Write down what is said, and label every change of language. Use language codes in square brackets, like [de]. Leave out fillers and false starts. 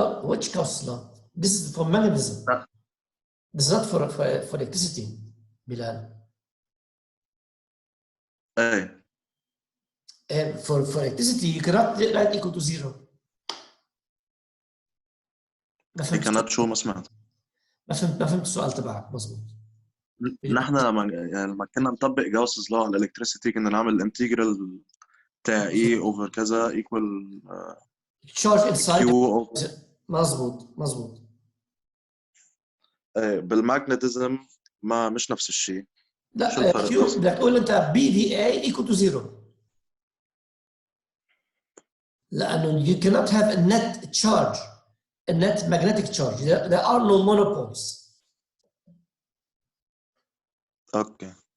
[en] Which Gauss's law? This is for magnetism. This is not for electricity, Bilal. Hey. For electricity, you cannot write equal to 0. You cannot show ما سمعت. [ar] ما فهمت السؤال تبعك مظبوط. نحن لما كنا نطبق جاوس's law على الالكتريسيتي كنا نعمل الانتجرال بتاع E over كذا equal [en] charge inside Q over [ar] مظبوط. بالماجنتيزم ما مش نفس الشيء. لا شو الفرق؟ Q بدك تقول انت BDA equal to 0. [en] لأنه you cannot have a net charge, a net magnetic charge. There are no monopoles. [ar] اوكي.